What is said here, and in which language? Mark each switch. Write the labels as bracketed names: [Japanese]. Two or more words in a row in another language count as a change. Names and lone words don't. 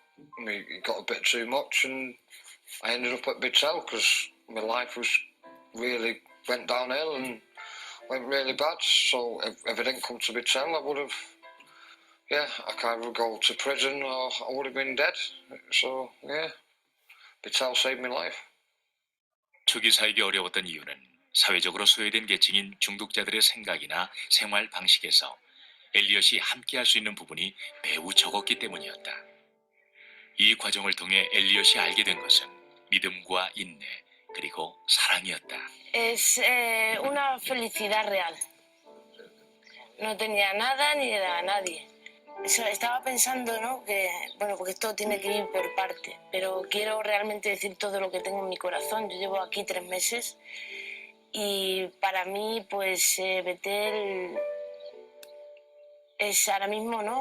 [English] It got a bit too much, and I ended up at Bethel because my life was really went downhill and went really bad. So if I didn't come to Bethel, I would have, I could either go to prison or I would have been dead. So Bethel saved my life. [Korean] 초기 사역이 어려웠던 이유는 사회적으로 소외된 계층인 중독자들의 생각이나 생활 방식에서 엘리엇이 함께할 수 있는 부분이 매우 적었기 때문이었다. 이 과정을 통해 엘리엇이 알게 된 것은 믿음과 인내 그리고 사랑이었다. [Spanish] Es una felicidad real. No tenía nada ni era nadie. Estaba pensando, ¿no? Que, bueno, porque esto tiene que ir por parte, pero quiero realmente decir todo lo que tengo en mi corazón. Yo llevo aquí 3 meses y para mí, pues, Bethel es ahora mismo, ¿no?